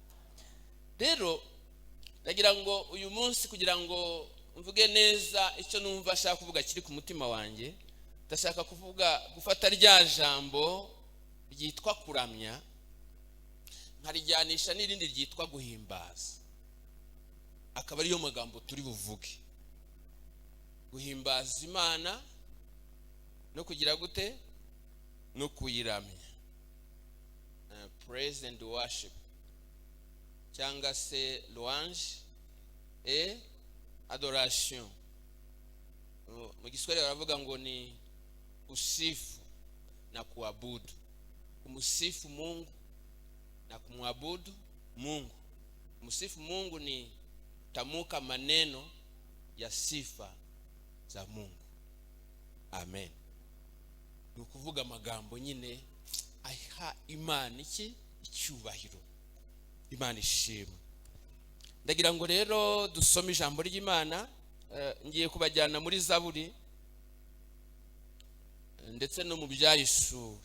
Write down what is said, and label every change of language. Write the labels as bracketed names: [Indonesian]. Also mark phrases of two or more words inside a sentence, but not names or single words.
[Kinyarwanda] Rero ndagira ngo uyu munsi kugira ngo mvuge neza icyo numva ashaka kuvuga kiri ku mutima wanjye, ndashaka gufata rya jambo ryitwa kuramya nkarijyanisha n'irindi ryitwa guhimbaza. Akaba ariyo magambo turi buvuge. Guhimbaza Imana no kugira gute no kuyiramya. [English] Praise and worship [Kinyarwanda] cyangwa se [French] louange et adoration. [Kinyarwanda] Mu Kiswahili baravuga ngo ni [Swahili] usifu na kuabudu. Kumsifu Mungu na kumwabudu Mungu. Kumsifu Mungu ni tamuka maneno ya sifa za Mungu. Amen. [Kinyarwanda] Ni ukuvuga amagambo nyine aha Imana iki icyubahiro. Imana ishimwe. Ndagira ngo rero dusome ijambo ry'Imana. Ngiye kubajyana muri Zaburi ndetse no mu Byahishuwe.